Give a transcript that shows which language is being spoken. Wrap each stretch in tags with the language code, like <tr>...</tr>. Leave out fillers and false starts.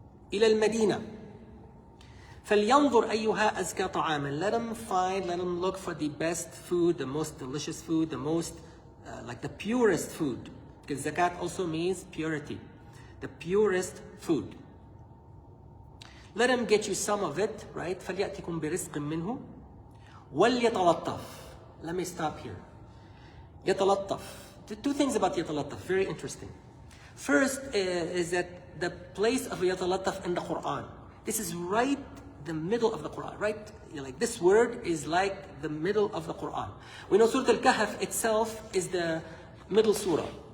<ar>إلى المدينة. فلينظر أيها أزكى طعاما.</ar> <en>Let them look for the best food, the most delicious food, the most, like the purest food. Because zakat also means purity. The purest food. Let them get you some of it, right?</en> <ar>فليأتكم برزق منه وليتلطف.</ar> <en>Let me stop here. يتلطف. Two things about يتلطف, very interesting. First is that the place of يتلطف in the Quran. This is right the middle of the Quran, right? Like this word is like the middle of the Quran. We know Surah al-Kahf itself is the middle surah.</en>